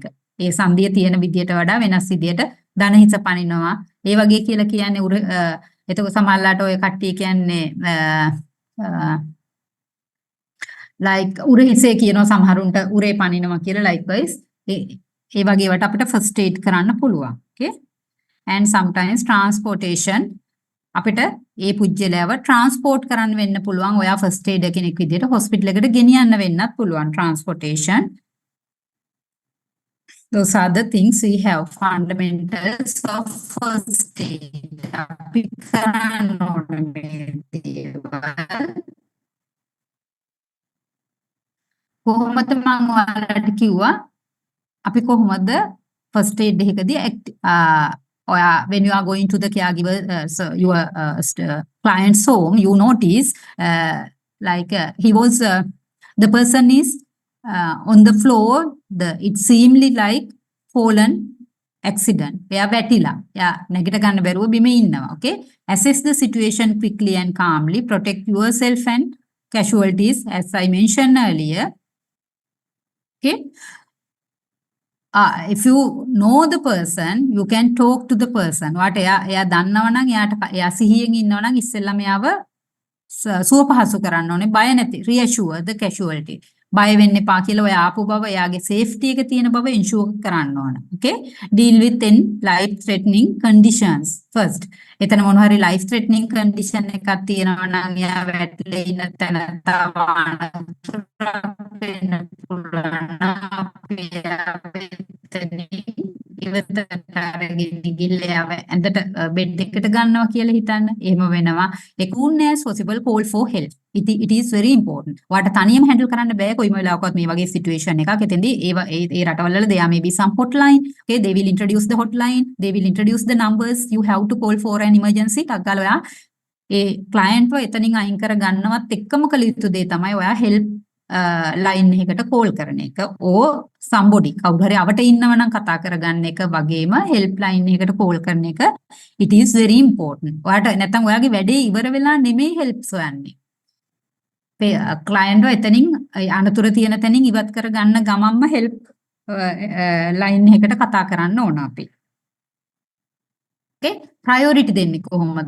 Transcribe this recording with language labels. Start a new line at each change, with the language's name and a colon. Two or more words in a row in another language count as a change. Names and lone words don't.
Sinhala: ඒ සංදිය තියෙන විදියට වඩා වෙනස් විදියට දන හිස පනිනවා. ඒ වගේ කියලා කියන්නේ එතකොට සමහරලාට ඔය කට්ටිය කියන්නේ like උර හිසේ කියනවා සමහරුන්ට උරේ පනිනවා කියලා likewise ඒ වගේ වට අපිට
English: first aid
Sinhala: කරන්න පුළුවන්.
English: Okay, and sometimes transportation
Sinhala: අපිට ඒ පුජ්‍යලයව transport කරන්න වෙන්න පුළුවන්. ඔයා
English: first aid
Sinhala: කෙනෙක් විදියට hospital එකට ගෙනියන්න වෙන්නත් පුළුවන්. transportation.
English: Those are the things we have. Fundamentals of first aid.
Sinhala: අපි කරන්න ඕනේ මේ දේවල්. කොහොමද මම ඔයාලට කිව්වා අපි කොහොමද
English: first aid
Sinhala: එකදී ඔයා
English: when you are going to the caregiver your client's home, you notice like he was the person is on the floor. It seemed like fallen accident.
Sinhala: එයා වැටිලා. එයා නැගිට ගන්න බැරුව බිම ඉන්නවා.
English: Okay, assess the situation quickly and calmly. Protect yourself and casualties as I mentioned earlier. Okay, if you know the person, you can talk to the person.
Sinhala: එයා දන්නවා නම් එයා සිහියෙන් ඉන්නවා නම් ඉස්සෙල්ලාම එයාව සුව පහසු කරන්න ඕනේ. බය නැති
English: reassure the casualty.
Sinhala: බය වෙන්න එපා කියලා ඔය ආපු බව එයාගේ safety එක තියෙන බව ensure කරන්න ඕන.
English: Okay, deal with in life threatening conditions first.
Sinhala: එතන මොන හරි
English: life threatening condition
Sinhala: එකක් තියෙනවා නම් එයා වැටලා ඉන්න තැන තව වෙන්න පුළුවන් අපි ඉවතට අරගෙන ගිහිල්ලා ඇඳට බෙඩ් එකට ගන්නවා කියලා හිතන්න. එහෙම වෙනවා.
English: as soon as possible call for help. It is very important.
Sinhala: ඔයාට තනියම handle කරන්න බෑ කොයිම වෙලාවකවත් මේ වගේ situation එකක්. එතෙන්දී ඒ රටවල් වල
English: there may be some hotline. Okay, they will introduce the hotline. They will introduce the numbers. You have to call for an emergency.
Sinhala: ටක් ගාලා ඔයා ඒ ක්ලයන්ට්ව එතනින් අයින් කර ගන්නවත් එක්කම කළ යුතු දේ තමයි ඔයා
English: help line
Sinhala: එකකට කෝල් කරන එක. ඕ somebody කවුරු හරි අවට ඉන්නව නම් කතා කරගන්න එක වගේම
English: help line
Sinhala: එකකට කෝල් කරන එක
English: it is very important.
Sinhala: ඔයාට නැත්නම් ඔයාගේ වැඩේ ඉවර වෙලා නෙමෙයි හෙල්ප්ස් හොයන්නේ. ක්ලයන්ට්ව එතනින් අනතුරු තියෙන තැනින් ඉවත් කර ගන්න ගමන්ම
English: help line
Sinhala: එකකට කතා කරන්න ඕන අපි. okay, priority දෙන්නේ කොහොමද?